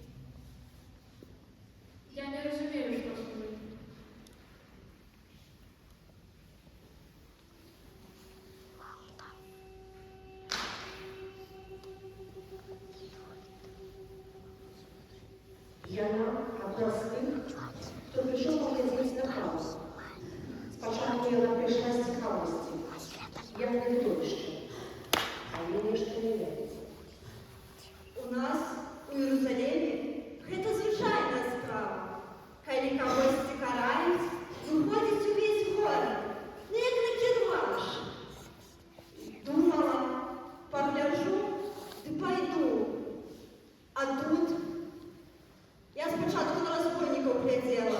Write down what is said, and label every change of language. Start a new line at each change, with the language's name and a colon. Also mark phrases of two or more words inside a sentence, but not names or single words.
Belarusian: Я не разумею, што сказаць.
Ukrainian: Яна одна з тих, хто прийшов поглядіти на хаос. Спочатку вона прийшла з цікавості, як видовище, а їй ніщо не віриться.
Belarusian: У нас у Єрусалимі гэта звычайная справа. Калі кагосьці караюць, выходзіць увесь горад, ну як на кірмаш. Думала, пагляджу, ды пайду. А тут я спачатку на разбойнікаў глядзела.